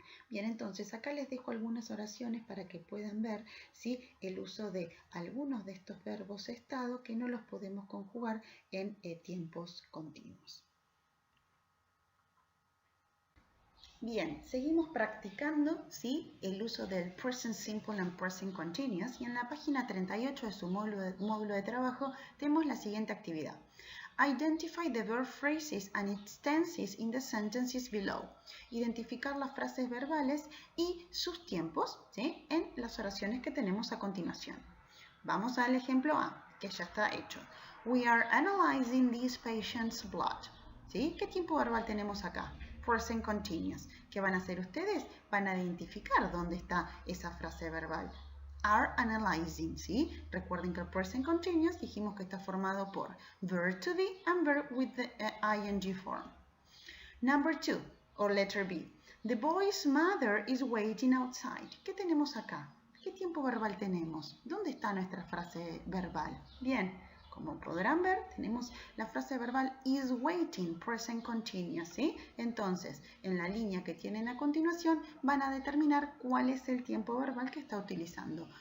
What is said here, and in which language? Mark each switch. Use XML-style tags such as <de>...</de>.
<es>Bien, entonces acá les dejo algunas oraciones para que puedan ver, ¿sí?, el uso de algunos de estos verbos estado que no los podemos conjugar en tiempos continuos. Bien, seguimos practicando, ¿sí?, el uso del present simple and present continuous, y en la página 38 de su módulo de trabajo tenemos la siguiente actividad.</es> <en>Identify the verb phrases and its tenses in the sentences below.</en> <es>Identificar las frases verbales y sus tiempos, ¿sí?, en las oraciones que tenemos a continuación. Vamos al ejemplo A, que ya está hecho.</es> <en>We are analyzing this patient's blood.</en> <es>¿Sí? ¿Qué tiempo verbal tenemos acá? Present continuous. ¿Qué van a hacer ustedes? Van a identificar dónde está esa frase verbal. Are analyzing, ¿sí? Recuerden que el present continuous dijimos que está formado por</es> <en>verb to be and verb with the ing form. Number 2, or letter B. The boy's mother is waiting outside.</en> <es>¿Qué tenemos acá? ¿Qué tiempo verbal tenemos? ¿Dónde está nuestra frase verbal? Bien, como podrán ver, tenemos la frase verbal is waiting, present continuous, ¿sí? Entonces, en la línea que tienen a continuación, van a determinar cuál es el tiempo verbal que está utilizando.</es>